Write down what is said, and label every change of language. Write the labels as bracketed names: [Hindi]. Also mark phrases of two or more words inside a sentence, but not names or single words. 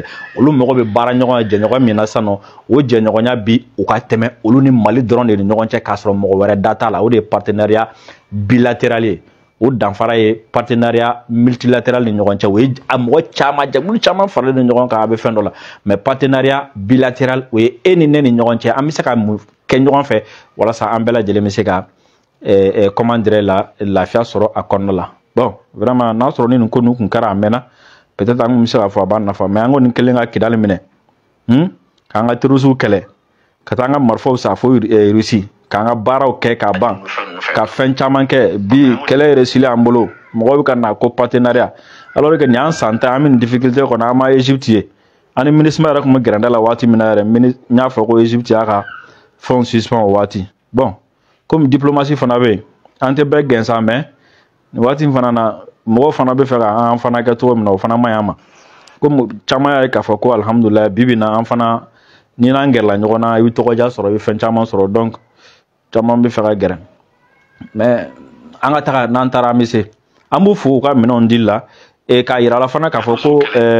[Bambara] olu mago bɛ baara ɲɔgɔn jɛɲɔgɔn min na sisan nɔ o jɛɲɔgɔnya bi u ka tɛmɛ olu ni Mali dɔrɔn de ni ɲɔgɔn cɛ k'a sɔrɔ mɔgɔ wɛrɛ da t'a la o de ye [French] partenariat bilatéral [Bambara] ye o danfara ye [French] partenariat multilatéral [Bambara] ni ɲɔgɔn cɛ o ye a mɔgɔ caman jɛkulu caman faralen ni ɲɔgɔn kan a bɛ fɛn dɔ la [French] mais partenariat bilatéral [Bambara] o ye e ni ne ni ɲɔgɔn cɛ an bɛ se ka mun kɛ ɲɔgɔn fɛ walasa an bɛɛ lajɛlen bɛ se ka [French] comment dirais [Bambara] lafiya sɔrɔ a kɔnɔna la [French] bon vraiment [Bambara] n'a sɔrɔ ni nin ko ninnu tun kɛra a mɛnna peut-être an tun bɛ se k'a fɔ a b'a nafa mais an kɔni kɛlen ka Kidali minɛ k'an ka terroristes kɛlɛ ka taa an ka marifaw san fo Russie k'an ka baaraw kɛ k'a ban ka fɛn caman kɛ bi kɛlɛ réussir an bolo mɔgɔw bɛ ka na ko partenariat [French] alors que [Bambara] nin y'an san tan an bɛ nin difficulté kɔnɔ an ma Égypte ye an ni MINUSMA yɛrɛ tun bɛ gɛrɛndɛ la waati min na yɛrɛ n y'a fɔ ko Égypte y'a ka fɛnw suspend o waati [French] bon comme diplomatie [Bambara] fana bɛ yen an tɛ bɛɛ gɛnsan mais nin waati in fana na mɔgɔw fana bɛ fɛ ka an fana kɛ cogo min na o fana man ɲi an ma comme caman y'a ye k'a fɔ ko alhamdulilayi bi bi in na an fana ni n'an gɛrɛla ɲɔgɔn na i bɛ tɔgɔdiya sɔrɔ i bɛ fɛn caman sɔrɔ donc caman bɛ fɛ ka gɛrɛ mais an ka taga n'an taara an bɛ se an b'u fo u ka minɛnw dili la k'a yira la fana k'a fɔ ko